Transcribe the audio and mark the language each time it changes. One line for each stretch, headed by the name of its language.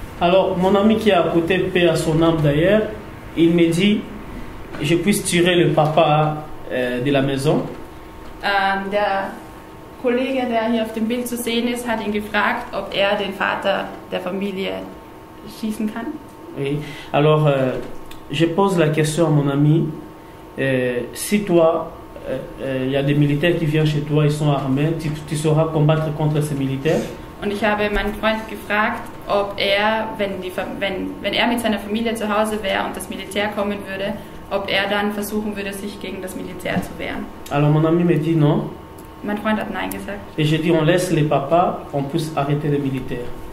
French: Alors, mon ami qui est à côté, paix à son âme d'ailleurs, il me dit, je puisse tirer le papa de la maison.
German: Der Kollege, der hier auf dem Bild zu sehen ist, hat ihn gefragt, ob er den Vater der Familie schießen kann.
French: Oui. Alors, je pose la question à mon ami, si toi, il y a des militaires qui viennent chez toi, ils sont armés, tu sauras combattre contre ces militaires?
German: Und ich habe meinen Freund gefragt, ob er, wenn er mit seiner Familie zu Hause wäre und das Militär kommen würde, ob er dann versuchen würde, sich gegen das Militär zu wehren.
French: Alors mon ami me dit non.
German: Mein Freund hat Nein gesagt.
French: Et j'ai dit on laisse les papas, on puisse arrêter les militaires.